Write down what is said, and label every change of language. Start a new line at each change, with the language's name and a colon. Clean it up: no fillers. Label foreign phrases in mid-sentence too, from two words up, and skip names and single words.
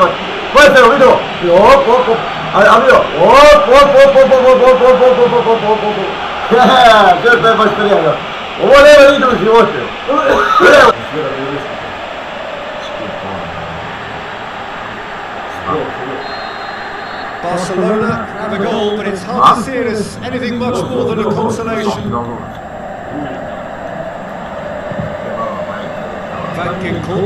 Bosnian: Pojete to, vidio, op, a vidio, op, to je baš prijavio. Ovo nema nigdje u životu. Evo.
English: Barcelona have a goal, but it's hard to see it as anything much more than a consolation. Van Ginkel.